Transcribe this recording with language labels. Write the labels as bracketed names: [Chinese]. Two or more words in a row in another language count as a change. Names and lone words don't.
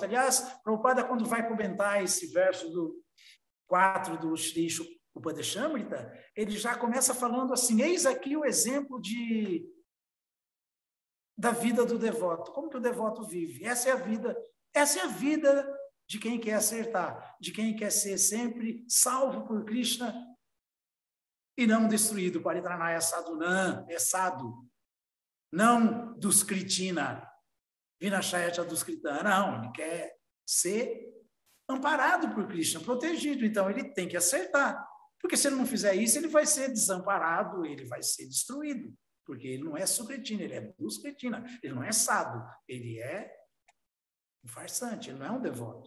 [Portuguese] Aliás, Prabhupada, quando vai comentar esse verso do 4 do Shri Upadeshamrita, ele já começa falando assim, eis aqui o exemplo da vida do devoto. Como que o devoto vive? Essa é a vida de quem quer acertar, de quem quer ser sempre salvo por Krishna e não destruído. [Sanskrit] Paritranaya sadhunam, [Portuguese] é sadhu, não duskritina, [Sanskrit] vinashayata duskritana, [Portuguese] não, ele quer ser amparado por Krishna, protegido, então ele tem que acertar, porque se ele não fizer isso, ele vai ser desamparado, ele vai ser destruído, porque ele não é sukritina, ele é duskritina, ele não é sadhu, ele é um farsante, ele não é um devoto.